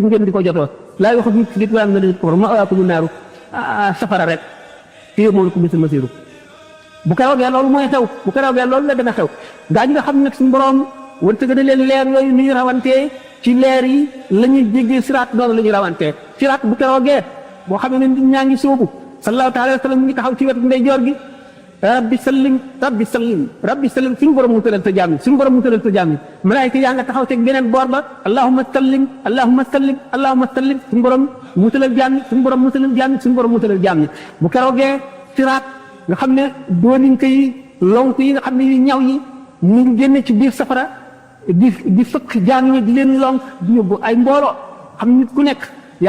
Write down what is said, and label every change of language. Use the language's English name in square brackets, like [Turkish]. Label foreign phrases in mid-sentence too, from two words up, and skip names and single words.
[Wolof] ngeen di ko jotoo [Arabic] لا يؤخذ منكم فدية ولا من الذين كفروا مأواكم النار [Wolof] safara rek [Arabic] هي مولاكم بئس المصير [Wolof] bu keroogee loolu mooy xew bu keroogee loolu la dana xew gaa ñi nga xam ne suñu borom wërsëg na leen leer yooyu ni ñu rawantee ci leer yi la ñuy jéggee siraat noonu la ñuy rawantee siraat bu keroogee boo xam ne nit ñaa ngi sóobu [Arabic] صلى الله تعالى وسلم [Wolof] mi ngi taxaw ci wetu ndeyjoor gi [Arabic] رب سلم رب سلم رب سلم [Wolof] rabbi sallim suñu borom mu tëral sa jaam yi suñu borom mu tëral sa jaam yi malaayika yaa nga taxaw teg beneen boor ba [Arabic] اللهم سلم اللهم سلم اللهم سلم [Wolof] allahumma sallim suñu borom mu tëral jaam yi suñu borom mu tëral jaam yi suñu borom mu tëral jaam yi bu keroogee siraat nga xam ne dooninka yi lonk yi nga xam ne yu ñaw yi ñu ngi génne ci biir safara di fëkk jaam ñi di leen lonk di yóbbu ay mbooloo xam nit ku nekk yaa